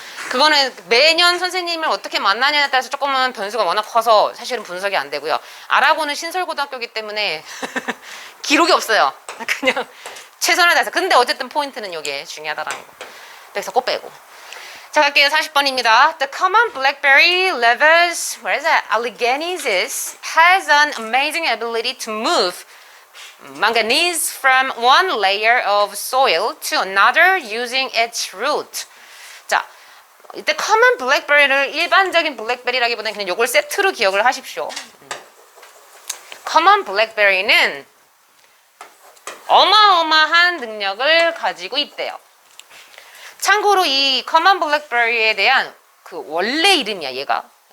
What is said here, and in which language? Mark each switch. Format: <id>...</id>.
<ko>그거는 매년 선생님을 어떻게 만나냐에 따라서 조금은 변수가 워낙 커서 사실은 분석이 안 되고요. 아라고는 신설고등학교이기 때문에 기록이 없어요. 그냥 최선을 다해서. 근데 어쨌든 포인트는 이게 중요하다라는 거. 그래서 꼭 빼고. 자, 갈게요. 40번입니다.</ko> <en>The common blackberry leaves, where is that? Alleghenies has an amazing ability to move manganese from one layer of soil to another using its root.</en> <ko>자, 이때 common blackberry를 일반적인 블랙베리라기보다는 그냥 요걸 세트로 기억을 하십시오. common blackberry는 어마어마한 능력을 가지고 있대요. 참고로 이 common blackberry에 대한 그 원래 이름이야, 얘가.</ko>